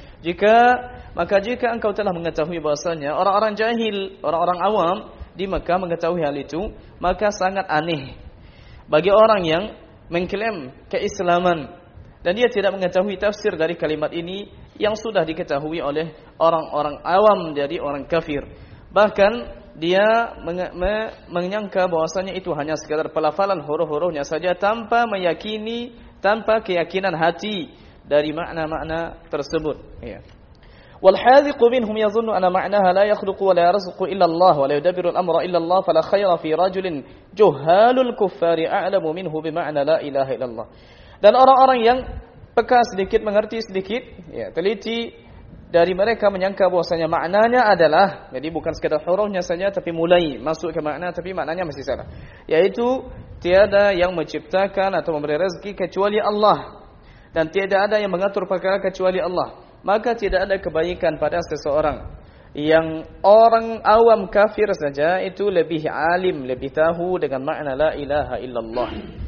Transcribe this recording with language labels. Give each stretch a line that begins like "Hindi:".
Indonesian: Jika maka jika engkau telah mengetahui bahasanya, orang-orang jahil, orang-orang awam di Mekah mengetahui hal itu, maka sangat aneh bagi orang yang mengklaim keislaman dan dia tidak mengetahui tafsir dari kalimat ini yang sudah diketahui oleh orang-orang awam dari orang kafir. Bahkan dia menyangka bahwasanya itu hanya sekadar pelafalan huruf-hurufnya saja tanpa meyakini, tanpa keyakinan hati dari makna-makna tersebut. Ya.
Arabic: والحاذق منهم يظن أن معناها لا يخلق ولا يرزق إلا الله ولا يدبر الأمر إلا الله فلا خير في رجل جهال الكفار أعلم منه بمعنى لا إله إلا الله.
Indonesian: Dan orang-orang yang peka sedikit, mengerti sedikit, ya, teliti, dari mereka menyangka bahwasanya maknanya adalah, jadi bukan sekadar hurufnya saja tapi mulai masuk ke makna tapi maknanya masih salah, yaitu tiada yang menciptakan atau memberi rezeki kecuali Allah dan tiada ada yang mengatur perkara kecuali Allah, maka tidak ada kebaikan pada seseorang yang orang awam kafir saja itu lebih alim, lebih tahu dengan makna la ilaha illallah.